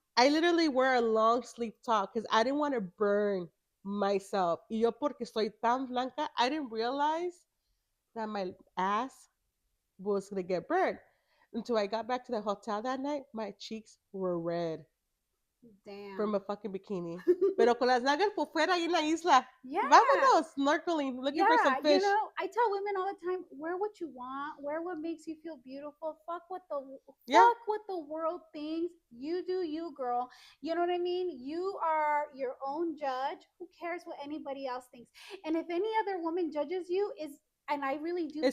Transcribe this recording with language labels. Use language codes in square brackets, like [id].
[en] I literally wear a long sleeve top because I didn't want to burn myself. [es] Y yo porque soy tan blanca, [en] I didn't realize that my ass was gonna get burned. Until I got back to the hotel that night, my cheeks were red from Damn. a fucking bikini. [es] Pero con las nalgas por fuera ahí en la isla. [en] Yeah. [es] Vámonos, [en] snorkeling, looking for some Yeah, fish. I tell women all the time, wear what you want, wear what makes you feel beautiful. Yeah, Fuck what the world thinks. You do you, girl. You know what I mean? You are your own judge. Who cares what anybody else thinks? And if any other woman judges you, is and I really do